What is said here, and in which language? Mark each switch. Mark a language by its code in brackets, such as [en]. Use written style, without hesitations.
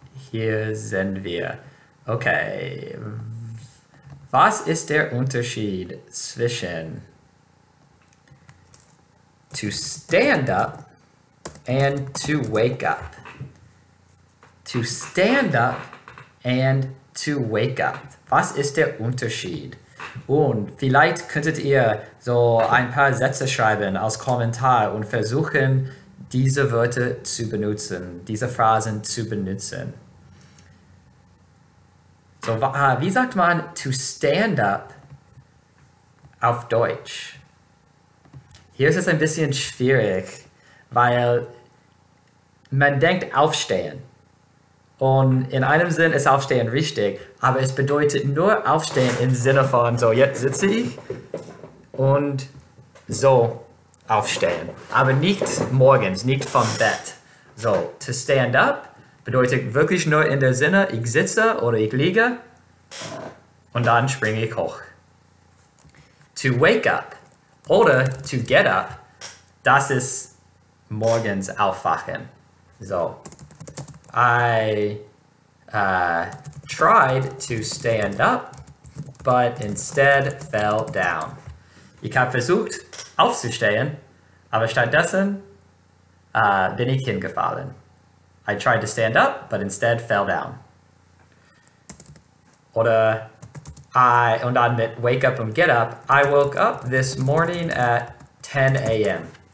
[de] Hier sind wir. Okay. Was ist der Unterschied zwischen [en] to stand up and to wake up? To stand up and to wake up. [de] Was ist der Unterschied? Und vielleicht könntet ihr so ein paar Sätze schreiben als Kommentar und versuchen, diese Wörter zu benutzen, diese Phrasen zu benutzen. So, wie sagt man [en] to stand up [de] auf Deutsch? Hier ist es ein bisschen schwierig, weil man denkt aufstehen. Und in einem Sinn ist Aufstehen richtig, aber es bedeutet nur Aufstehen im Sinne von, so jetzt sitze ich und so aufstehen. Aber nicht morgens, nicht vom Bett. So, [en] to stand up [de] bedeutet wirklich nur in der Sinne, ich sitze oder ich liege und dann springe ich hoch. [en] To wake up [de] oder [en] to get up, [de] das ist morgens aufwachen. [en] So, I tried to stand up, but instead fell down. [de] Ich habe versucht aufzustehen, aber stattdessen bin ich hingefallen. [en] I tried to stand up, but instead fell down. [de] Oder und dann mit [en] wake up und get up, I woke up this morning at 10 a.m.